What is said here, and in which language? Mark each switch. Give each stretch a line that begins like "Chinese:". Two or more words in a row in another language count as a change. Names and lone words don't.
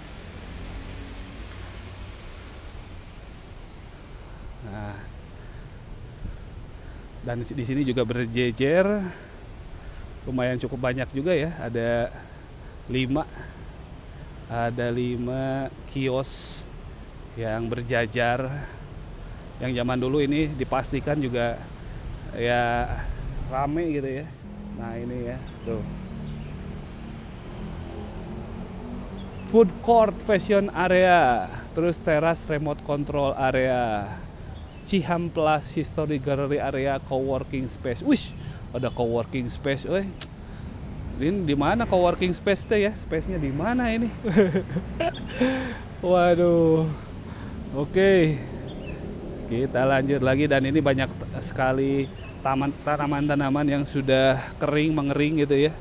Indonesian: Nah, dan di sini juga berjejer, lumayan cukup banyak juga ya, ada 5 Ada 5 kios yang berjajar. Yang zaman dulu ini dipastikan juga ya rame gitu ya. Nah ini ya, tuh.
English: Food court, fashion area,
Indonesian: terus teras
English: remote control area, Cihampelas History Gallery area, coworking space.
Indonesian: Wih, ada
English: coworking space,
Indonesian: Ini di mana
English: coworking space
Indonesian: teh ya? Space-nya di mana ini? Waduh. Oke. Kita lanjut lagi, dan ini banyak sekali tanaman-tanaman yang sudah kering, mengering gitu ya.